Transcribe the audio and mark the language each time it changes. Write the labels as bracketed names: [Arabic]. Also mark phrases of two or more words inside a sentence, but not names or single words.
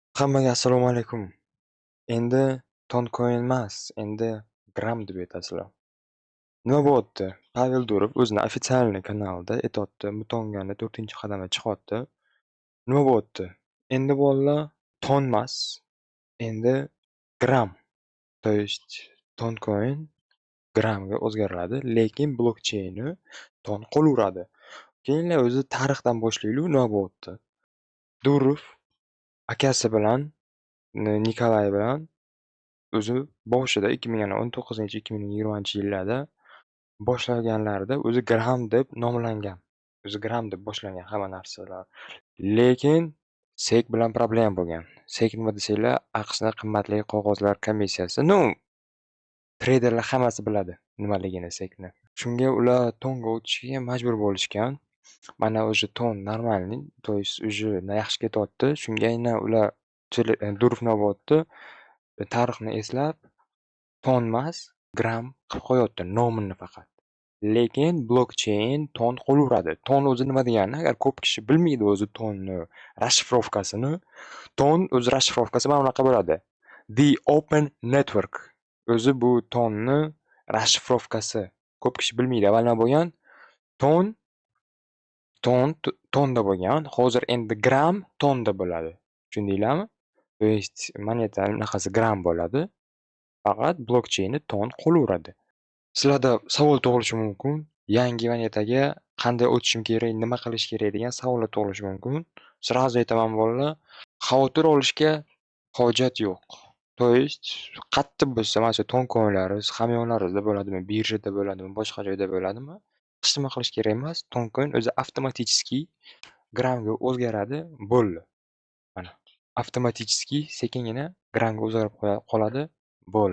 [Uzbek] Hammaga assalomu alaykum. Endi tonkoin emas, endi gram deb aytasizlar. Nima bo'pti? Pavel Durov o'zini ofitsialniy kanalida aytyapti, Mutongani 4-qadamga chiqyapti. Nima bo'pti? Endi bolalar tonmas, endi gram. [Russian] То есть [Uzbek] tonkoin gramga o'zgaradi, lekin blokcheyni ton qolaveradi. Keyinlar o'zi tarixdan boshlaylik, nima bo'pti? Durov akasi bilan, Nikolay bilan o'zi boshida 2019-2020-yillarda boshlaganlarida o'zi gram deb nomlangan. O'zi gram deb boshlangan hamma narsalar. Lekin SEC bilan problem bo'lgan. SEC nima desanglar, AQShning qimmatli qog'ozlar komissiyasi. Treyderlar hammasi biladi nimaligini SECni. Shunga ular tonga o'tishga majbur bo'lishgan. Mana o'sha ton normalniy, [Russian] то есть уже [Uzbek] yaxshi ketyapti. Shunga ular Durov nobodni tarixni eslab tonmas, gram qilib qo'yapti nomini faqat. Lekin blokcheyn ton qolaveradi. Ton o'zi nima degani? Agar ko'p kishi bilmaydi o'zi tonni rashifrovkasini. Ton o'zi rashifrovkasi mana bunaqa bo'ladi. [English] The Open Network. [Uzbek] O'zi bu tonni rashifrovkasi. Ko'p kishi bilmaydi. Avval nima bo'lgan? Tonda bo'lgan. Hozir endi gram tonda bo'ladi. Tushundinglarmi? [Russian] То есть [Uzbek] moneta bunaqasi gram bo'ladi. Faqat blokcheyni ton qolaveradi. Sizlarda savol tug'ilishi mumkin. Yangi monetaga qanday o'tishim kerak, nima qilish kerak degan savollar tug'ilishi mumkin. Sразу aytaman bolalar, xavotir olishga hojat yo'q. [Russian] То есть [Uzbek] qattiq bo'lsa, mana shu tonkoinlaringiz hamyonlaringizda bo'ladimi, birjada bo'ladimi, boshqa joyda bo'ladimi? Hech nima qilish kerak emas. Tonkoin o'zi avtomatik gramga o'zgaradi, bo'ldi. Mana avtomatik sekingina gramga o'zgarib qoladi, bo'ldi.